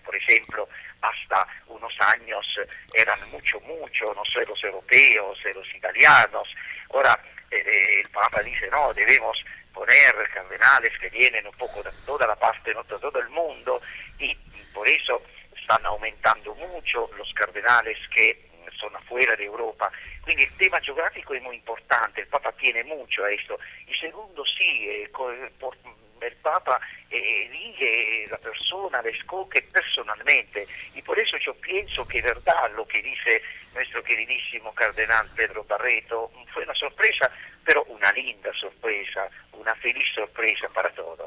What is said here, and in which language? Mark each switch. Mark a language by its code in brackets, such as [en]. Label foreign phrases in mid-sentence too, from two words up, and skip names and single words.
[es] Por ejemplo, hasta unos años eran mucho, no sé, los europeos, los italianos. Ahora el Papa dice, no, debemos poner cardenales que vienen un poco de toda la parte, no de todo el mundo, y por eso están aumentando mucho los cardenales que son afuera de Europa. [it] Quindi il tema geográfico è molto importante, il Papa [es] tiene mucho a esto. Y segundo, sí, el Papa elige la persona, la escoge personalmente, y por eso yo pienso que es verdad lo que dice nuestro queridísimo cardenal Pedro Barreto. Fue una sorpresa, pero una linda sorpresa, una feliz sorpresa para todos.